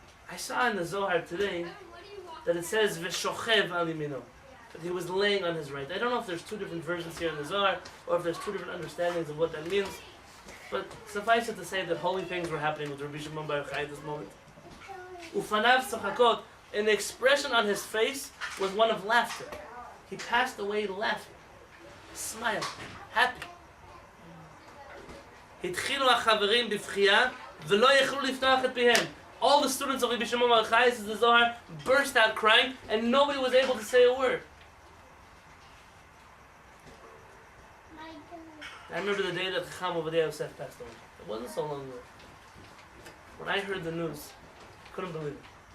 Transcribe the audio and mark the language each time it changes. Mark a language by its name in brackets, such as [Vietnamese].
[English] I saw in the Zohar today that it says [Hebrew] V'shochev al yamino, [English] that he was laying on his right. I don't know if there's two different versions here in the Zohar, or if there's two different understandings of what that means. But suffice it to say that holy things were happening with Rabbi Shimon Bar Yochai at this moment. [Hebrew] Ufanav tzachakot, [English] and the expression on his face was one of laughter. He passed away laughing, smiling, happy. [Hebrew] התחילו החברים בבכייה ולא יכלו לפתוח את פיהם. [English] All the students of Rabbi Shimon Bar Yochai, says the Zohar, burst out crying, and nobody was able to say a word. I remember the day that Chacham Ovadia Yosef passed away. It wasn't so long ago. When I heard the news, I couldn't believe it.